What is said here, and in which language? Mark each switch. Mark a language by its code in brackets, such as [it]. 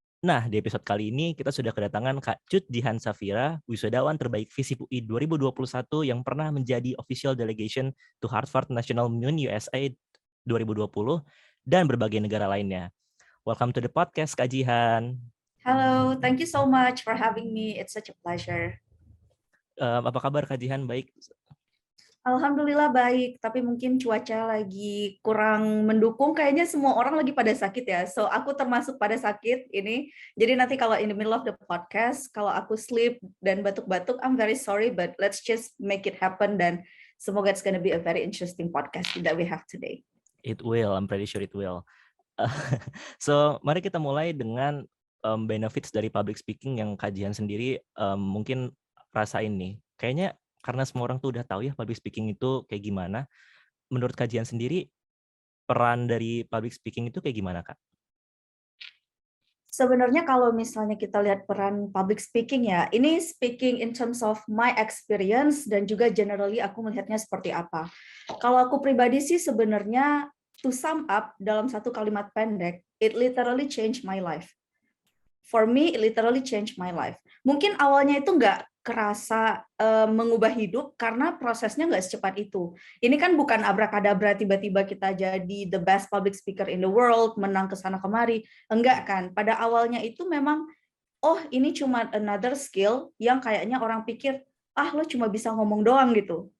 [id] Nah, di episode kali ini kita sudah kedatangan Kak Cut Jihan Safira, wisudawan terbaik FISIP UI 2021 yang pernah menjadi official delegation to Harvard National Mun USA 2020 dan berbagai negara lainnya. [en] Welcome to the podcast, Kak Jihan. Hello, thank you so much for having me. It's such a pleasure. [id] Apa kabar Kak Jihan? Baik? Alhamdulillah baik, tapi mungkin cuaca lagi kurang mendukung. Kayaknya semua orang lagi pada sakit ya. [en] So, [id] aku termasuk pada sakit ini. Jadi nanti kalau [en] in the middle of the podcast, [id] kalau aku [en] sleep [id] dan batuk-batuk, [en] I'm very sorry, but let's just make it happen. [id] Dan semoga [en] it's gonna be a very interesting podcast that we have today. It will, I'm pretty sure it will. [id] So, mari kita mulai dengan benefits dari public speaking yang kajian sendiri mungkin rasain nih. Kayaknya karena semua orang tuh udah tahu ya public speaking itu kayak gimana. Menurut kajian sendiri, peran dari public speaking itu kayak gimana, Kak? Sebenarnya kalau misalnya kita lihat peran public speaking ya, ini [en] speaking in terms of my experience [id] dan juga [en] generally [id] aku melihatnya seperti apa. Kalau aku pribadi sih sebenarnya [en] to sum up [id] dalam satu kalimat pendek, [en] it literally changed my life. For me, it literally changed my life. [id] Mungkin awalnya itu nggak kerasa mengubah hidup karena prosesnya nggak secepat itu. Ini kan bukan abrakadabra tiba-tiba kita jadi [en] the best public speaker in the world, [id] menang ke sana kemari. Enggak kan. Pada awalnya itu memang, oh ini cuma [en] another skill [id] yang kayaknya orang pikir, ah lo cuma bisa ngomong doang gitu.